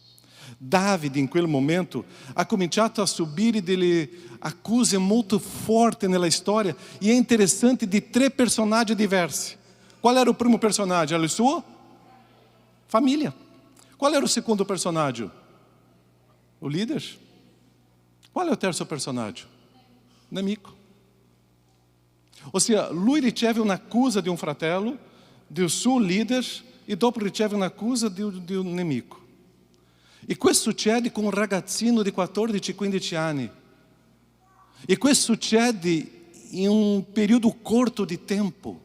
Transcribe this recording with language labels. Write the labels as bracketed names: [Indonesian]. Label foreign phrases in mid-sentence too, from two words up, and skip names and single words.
[Italian] Davide in quel momento ha cominciato a subire delle accuse molto forti nella storia, e è interessante, di 3 personaggi diversi. Qual era o primo personaggio? Era la sua famiglia. Qual era o secondo personaggio? [Portuguese] O líder. [Italian] Qual è o terzo personaggio? Nemico. [Portuguese] Ou seja, [Italian] lui riceve un'accusa di un fratello, del suo leader, e dopo riceve un'accusa di un nemico. E questo succede con un ragazzino di 14-15 anni. E questo succede in un periodo corto di tempo.